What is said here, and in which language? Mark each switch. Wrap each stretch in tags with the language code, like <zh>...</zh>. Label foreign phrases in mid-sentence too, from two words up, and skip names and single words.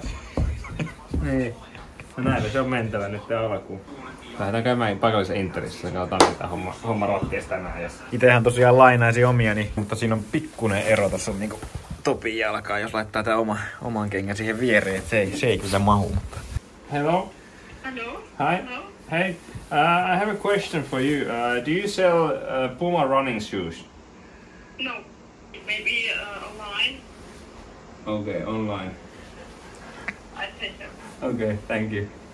<fi>Niin. No näin, se on mentävä nyt alkuun. Lähdetään käymään paikallisen Interissä ja katsotaan mitä homma ratkeisi tänään. Itehän tosiaan lainaisi omiani, mutta siinä on pikkuinen ero tuossa niinku Topin jalkaan, jos laittaa tää oman kengän siihen viereen, että se ei kyllä mahu.</fi> <en>Hello? Hello? Hi? Hello? Hey, I have a question for you. Do you sell Puma running shoes? No. Maybe online? Okay, online. I think so. Okay, thank you.</en>